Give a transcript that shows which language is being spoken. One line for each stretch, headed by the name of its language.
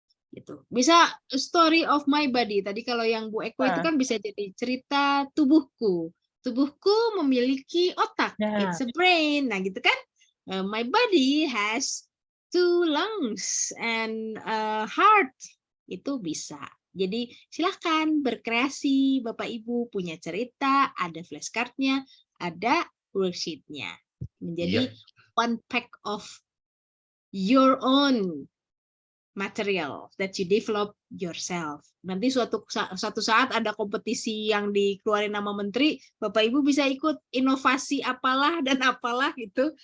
Indonesian: Gitu. Bisa
English: story of my body.
Indonesian: Tadi kalau yang Bu Eko itu kan bisa jadi cerita tubuhku. Tubuhku memiliki otak.
English: It's a brain.
Indonesian: Nah gitu kan.
English: My body has 2 lungs and a heart.
Indonesian: Itu bisa. Jadi silahkan berkreasi, Bapak Ibu punya cerita, ada flashcardnya, ada worksheetnya. Menjadi
English: one pack of your own material that you develop yourself.
Indonesian: Nanti suatu saat ada kompetisi yang dikeluarin nama menteri, Bapak Ibu bisa ikut inovasi apalah dan apalah gitu.